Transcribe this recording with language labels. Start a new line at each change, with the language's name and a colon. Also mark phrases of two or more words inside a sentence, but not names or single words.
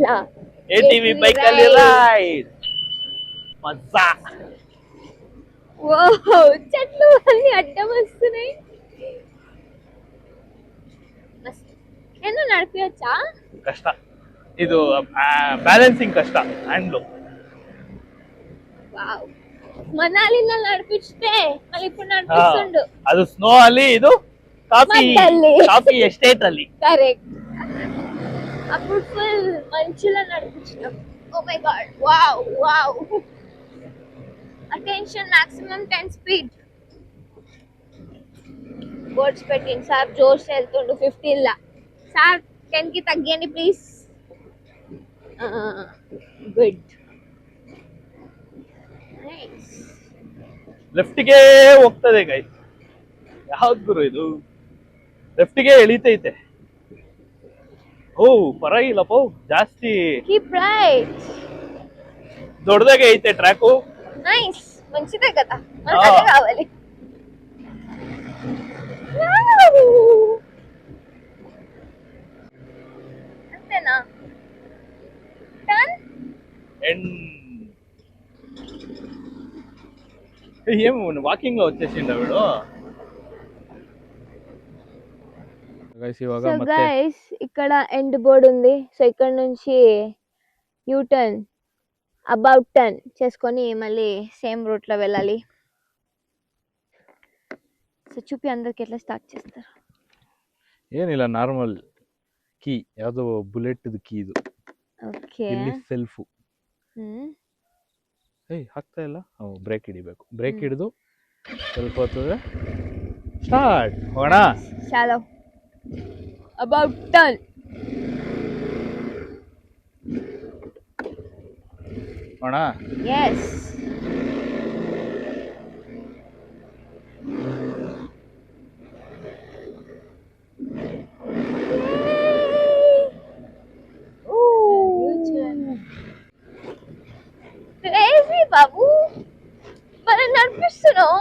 Kannada: ATV ಬೈಕಲ್ಲಿ ರೈಡ್ మజా.
Telugu: చెట్లు అన్ని అడ్డం వస్తున్నాయి. ಏನು నడిపించా?
Kannada: ಕಷ್ಟ ಇದು, ಬ್ಯಾಲೆನ್ಸಿಂಗ್ ಕಷ್ಟ హ్యాండ్లో.
Telugu: వావ్, మనాలిలో నడిపిస్తే మళ్ళీ ఇప్పుడు నడిపిస్తుండు.
Kannada: ಅದು ಸ್ನೋ ಅಲ್ಲಿ, ಇದು
English: coffee estate
Kannada: ಅಲ್ಲಿ.
Telugu: కరెక్ట్. అప్పుడు ఫుల్ మంచులో నడిపించినాం.
English: Oh my god, wow. Attention, maximum 10 speed.
Telugu: బోర్డ్స్ పెట్టింది సార్, జోష్ వెళ్తుండు 15 లా. సార్ 10 కి తగ్గియండి ప్లీజ్.
English: good, nice.
Kannada: ಲೆಫ್ಟ್ಗೆ ಹೋಗ್ತದೆ ಗೈಸ್. ಯಾವ್ದು ಗುರು ಇದು? ಲೆಫ್ಟ್ಗೆ ಎಳಿತೈತೆ. ಓ ಪರವಾಗಿಲ್ಲಪ್ಪ, ಜಾಸ್ತಿ
English: keep right.
Telugu: దొడ్డదాగా అయితే ట్రాక్. నైస్, మంచిదే కదా, మనకు అదే కావాలి. అంతేనా? టర్న్ ఏం వాకింగ్ లో వచ్చేసిండ వీడు.
Kannada: గైస్ ఇವಾಗ
Telugu: సో
Kannada: ಮತ್ತೆ
Telugu: గైస్ ఇక్కడ ఎండ్ బోర్డ్ ఉంది. సో ఇక్కడ నుంచి
English: U-turn about turn
Telugu: చేసుకొని మళ్ళీ సేమ్ రూట్లో వెళ్ళాలి. సో చూపి అందరికి ఎట్లా స్టార్ట్ చేస్తారు.
Kannada: ಏನಿಲ್ಲ,
English: normal key,
Kannada: ಯಾವುದೋ ಬುಲೆಟ್ದು ಕೀ ಇದು. ಓಕೆ. ಇಲ್ಲಿ ಸೆಲ್ಫು. ಹಾಕ್ತಾ ಇಲ್ಲ. ಬ್ರೇಕ್ ಹಿಡಿಬೇಕು. ಬ್ರೇಕ್ ಹಿಡಿದು ಸ್ವಲ್ಪ ಹೊತ್ತಿದ್ರೆ ಸ್ಟಾರ್ಟ್ ಹೋಗೋಣ. ಚಾಲೋ.
English: about turn.
Kannada: ಹೋಗೋಣ. ಎಸ್.
Telugu: క్రేజీ బాబు, మనం నడిపిస్తున్నాం.